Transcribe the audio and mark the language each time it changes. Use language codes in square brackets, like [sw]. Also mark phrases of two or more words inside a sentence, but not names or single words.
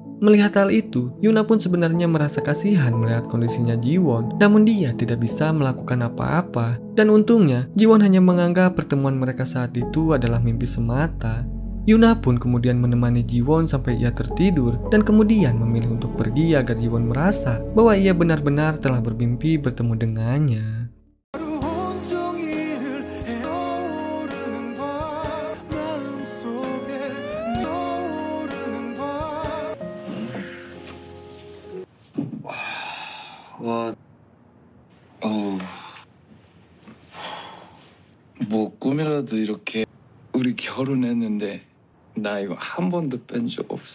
[id] Melihat hal itu, Yuna pun sebenarnya merasa kasihan melihat kondisinya Jiwon, namun dia tidak bisa melakukan apa-apa. Dan untungnya, Jiwon hanya menganggap pertemuan mereka saat itu adalah mimpi semata. Yuna pun kemudian menemani Jiwon sampai ia tertidur dan kemudian memilih untuk pergi agar Jiwon merasa bahwa ia benar-benar telah bermimpi bertemu dengannya. [ko] 와, 뭐 꿈이라도 이렇게 우리 결혼했는데 나 이거 한 번도 뺀 적 없어.